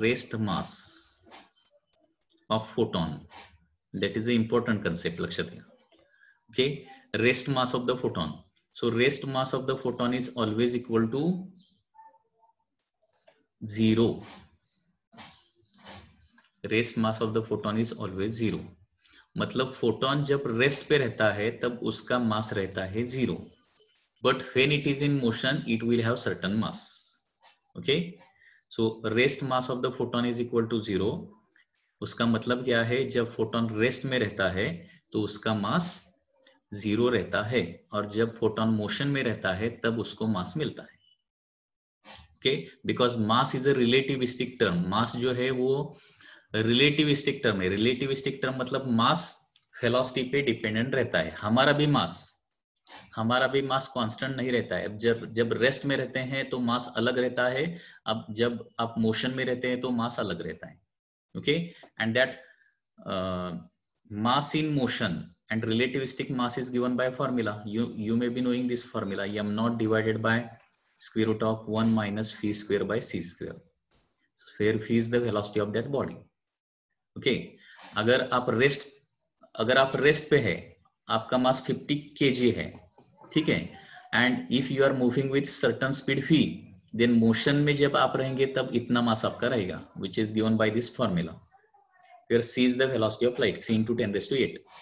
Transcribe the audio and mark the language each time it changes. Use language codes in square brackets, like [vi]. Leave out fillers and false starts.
[en] Rest mass of photon, that is an important concept, [mr] लक्षात घ्या, [en] okay. Rest mass of the photon. So rest mass of the photon is always equal to 0. Rest mass of the photon is always 0. [hi] मतलब photon जब rest पे रहता है तब उसका मास रहता है 0, [en] but when it is in motion it will have certain mass, [hi] okay. [en] So rest mass of the photon is equal to 0. [hi] उसका मतलब क्या है? जब फोटोन रेस्ट में रहता है तो उसका मास 0 रहता है, और जब फोटोन मोशन में रहता है तब उसको मास मिलता है, okay. [en] Because mass is a relativistic term. [hi] मास जो है वो रिलेटिविस्टिक टर्म है. रिलेटिविस्टिक टर्म मतलब मास वेलोसिटी पे डिपेंडेंट रहता है. हमारा भी मास कांस्टेंट नहीं रहता है. जब रेस्ट में रहते हैं तो मास अलग रहता है, अब जब आप मोशन में रहते हैं तो मास अलग रहता है, okay. [en] And that mass in motion and relativistic mass is given by formula. You may be knowing this formula, m naught divided by square root of 1 minus phi square by c square, where phi is the velocity of that body, okay. [hi] अगर आप rest पे है, आपका मास 50 kg है, ठीक है, [en] and if you are moving with certain speed phi, [hi] then motion में जब आप रहेंगे तब इतना मास आपका रहेगा, [en] which is given by this formula, where c is the velocity of light, 3 into 10 raised to 8.